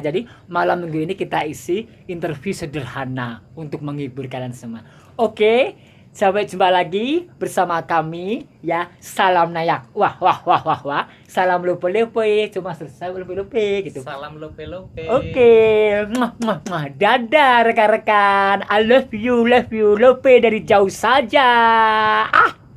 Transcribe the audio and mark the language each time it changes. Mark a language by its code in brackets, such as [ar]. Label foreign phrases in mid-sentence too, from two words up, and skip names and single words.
[id] Jadi malam minggu ini kita isi interview sederhana untuk menghibur kalian semua. Oke, Sampai jumpa lagi bersama kami ya. Salam nayak. Wah wah wah wah wah. Salam lupa-lupa. Cuma selesai lupa-lupa gitu. Salam lope-lope. Oke. Muah, muah, muah. Dadah rekan-rekan. [en] I love you, love you. [id] Lupa dari jauh saja. Ah.